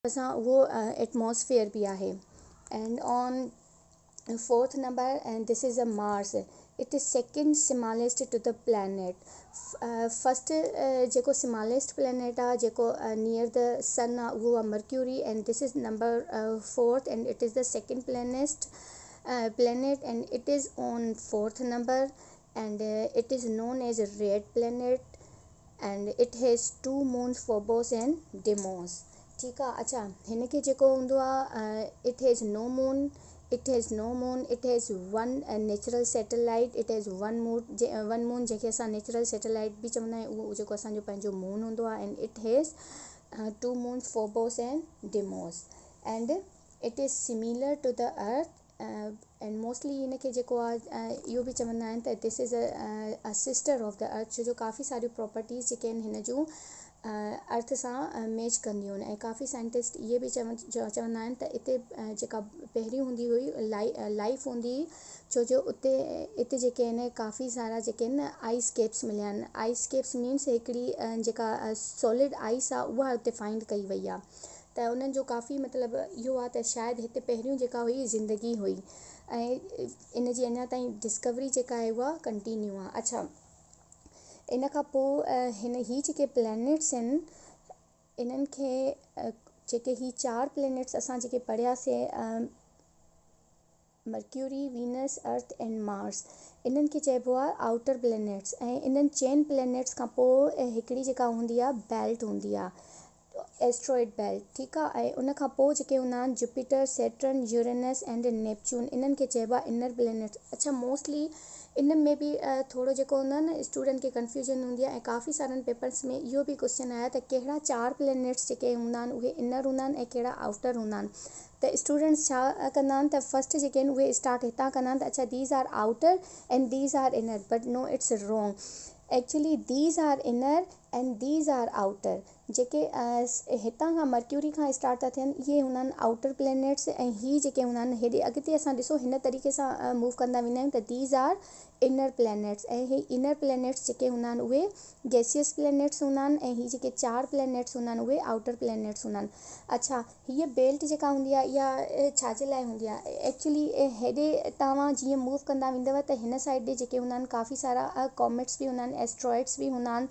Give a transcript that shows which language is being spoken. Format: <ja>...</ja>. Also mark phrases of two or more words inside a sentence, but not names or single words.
<sd>असां उहो एटमॉस्फेयर बि आहे.</sd> <en>and on fourth number, and this is a Mars. It is second smallest to the planet. First जेको smallest planet</en> <sd>आहे जेको</sd> <en>near the sun</en> <sd>आहे उहो आहे</sd> <en>Mercury, and this is number fourth, and it is the second planet, and it is on fourth number, and it is known as a red planet, and it has two moons, Phobos and Deimos.</en> <sd>ठीकु आहे. अच्छा, हिन खे जेको हूंदो आहे</sd> <en>it has no moon, it has one natural satellite, it has one moon</en> <sd>जंहिंखे असां</sd> <en>natural satellite</en> <sd>बि चवंदा आहियूं. उहो जेको असांजो पंहिंजो मून हूंदो आहे.</sd> <en>and it has two moons, Phobos and Deimos, and it is similar to the earth.</en> <sd>एंड मोस्टली हिन खे जेको आहे इहो बि चवंदा आहिनि त</sd> <en>this is a sister of the earth,</en> <sd>छो जो काफ़ी सारियूं प्रॉपर्टीज़ जेके आहिनि हिन जूं अर्थ सां मैच कंदियूं आहिनि. ऐं काफ़ी साइंटिस्ट इहे बि चवंदा आहिनि त हिते जेका पहिरियों हूंदी हुई लाइफ हूंदी, छो जो हिते जेके आहिनि काफ़ी सारा जेके आहिनि</sd> <en>ice caps</en> <sd>मिलिया आहिनि.</sd> <en>ice caps means</en> <sd>हिकिड़ी जेका</sd> <en>solid ice</en> <sd>आहे उहा हुते फाइंड कई वई आहे. त उन्हनि जो काफ़ी मतिलबु इहो आहे त शायदि हिते पहिरियों जेका हुई ज़िंदगी हुई, ऐं इन जी अञा ताईं डिस्कवरी जेका आहे उहा कंटिन्यू आहे. अच्छा, इन खां पोइ ही जेके प्लैनेट्स आहिनि इन्हनि खे जेके ही 4 प्लैनेट्स असां जेके पढ़ियासीं, मर्क्यूरी, वीनस, अर्थ एंड मार्स, इन्हनि खे चइबो आहे</sd> <en>outer planets.</en> <sd>ऐं इन्हनि चइनि प्लैनेट्स खां पोइ हिकिड़ी जेका हूंदी आहे बेल्ट हूंदी आहे,</sd> <en>asteroid belt.</en> <sd>ठीकु आहे. ऐं उन खां पोइ जेके हूंदा आहिनि जुपिटर, सैटर्न, यूरेनस एंड नेपच्यून, इन्हनि खे चइबो आहे</sd> <en>inner planets.</en> <sd>अच्छा, मोस्टली इन में बि थोरो जेको हूंदो आहे न स्टूडेंट खे कन्फ्यूजन हूंदी आहे. ऐं काफ़ी सारनि पेपर्स में इहो बि क्वेश्चन आया त कहिड़ा 4 प्लैनेट्स जेके हूंदा आहिनि उहे इनर हूंदा आहिनि ऐं कहिड़ा आउटर हूंदा आहिनि. त स्टूडेंट्स छा कंदा आहिनि त फस्ट जेके आहिनि उहे स्टार्ट हितां कंदा आहिनि त अच्छा</sd> <en>these are outer and these are inner, but no, it's wrong. actually these are inner and these are outer.</en> <sd>जेके हितां खां मर्क्यूरी खां स्टार्ट था थियनि इहे हूंदा आहिनि</sd> <en>outer planets,</en> <sd>ऐं ही जेके हूंदा आहिनि हेॾे अॻिते असां ॾिसो हिन तरीक़े सां मूव कंदा वेंदा आहियूं त</sd> <en>these are inner planets.</en> <sd>ऐं ही</sd> <en>inner planets</en> <sd>जेके हूंदा आहिनि उहे</sd> <en>gaseous planets</en> <sd>हूंदा आहिनि, ऐं ही जेके 4 प्लैनेट्स हूंदा आहिनि उहे</sd> <en>outer planets</en> <sd>हूंदा आहिनि. अच्छा, हीअ बेल्ट जेका हूंदी आहे इहा छाजे लाइ हूंदी आहे? एक्चुअली हेॾे तव्हां जीअं मूव कंदा वेंदव त हिन साइड ॾे जेके हूंदा आहिनि काफ़ी सारा कॉमेट्स बि हूंदा आहिनि, एस्ट्रॉइड्स बि हूंदा आहिनि.</sd>